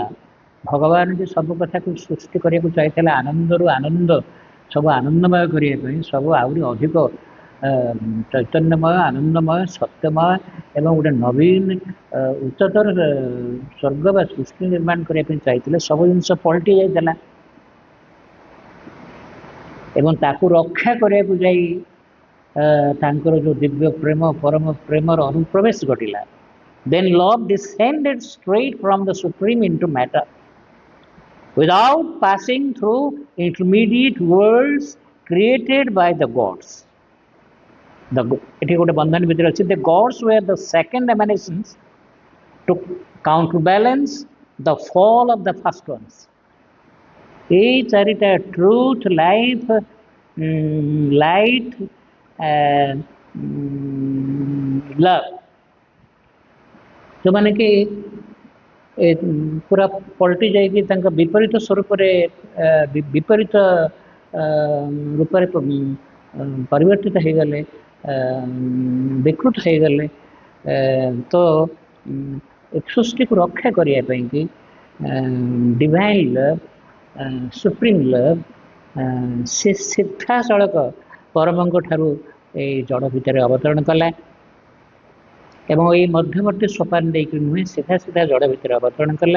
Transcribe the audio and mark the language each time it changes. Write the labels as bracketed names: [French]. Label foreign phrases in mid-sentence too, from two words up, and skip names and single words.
[Odia] ଭଗବାନ ଯେ ସବୁ କଥାକୁ ସୃଷ୍ଟି କରିବାକୁ ଚାହିଁଥିଲା ଆନନ୍ଦରୁ ଆନନ୍ଦ ସବୁ ଆନନ୍ଦମୟ କରିବା ପାଇଁ, ସବୁ ଆହୁରି ଅଧିକ ଚୈତନ୍ୟମୟ, ଆନନ୍ଦମୟ, ସତ୍ୟମୟ ଏବଂ ଗୋଟେ ନବୀନ ଉଚ୍ଚତର ସ୍ୱର୍ଗ ବା ସୃଷ୍ଟି ନିର୍ମାଣ କରିବା ପାଇଁ ଚାହିଁଥିଲେ। ସବୁ ଜିନିଷ ପଲଟି ଯାଇଥିଲା ଏବଂ ତାକୁ ରକ୍ଷା କରିବାକୁ ଯାଇ ତାଙ୍କର ଯେଉଁ ଦିବ୍ୟ ପ୍ରେମ, ପରମ ପ୍ରେମର ଅନୁପ୍ରବେଶ ଘଟିଲା। [English] Then love descended straight from the supreme into matter without passing through intermediate worlds created by the gods. [Odia] ଏଠି ଗୋଟେ ବନ୍ଧନ ଭିତରେ ଅଛି, [English] the gods were the second emanations to counterbalance the fall of the first ones. [Odia] এই ଚାରିଟା [English] truth, life, light, love [Odia] ଯେଉଁମାନେ କି ପୁରା ପଲଟି ଯାଇକି ତାଙ୍କ ବିପରୀତ ସ୍ୱରୂପରେ ବିପରୀତ ରୂପରେ ପରିବର୍ତ୍ତିତ ହେଇଗଲେ, ବିକୃତ ହେଇଗଲେ, ତ ସୃଷ୍ଟିକୁ ରକ୍ଷା କରିବା ପାଇଁକି [English] divine love, supreme love [Odia] ସେ ସିଧାସଳଖ ପରମଙ୍କ ଠାରୁ ଏଇ ଜଡ଼ ଭିତରେ ଅବତରଣ କଲା ଏବଂ ଏଇ ମଧ୍ୟବର୍ତ୍ତୀ ସୋପାନ ଦେଇକି ନୁହେଁ, ସିଧା ସିଧା ଜଡ଼ ଭିତରେ ଅବତରଣ କଲା।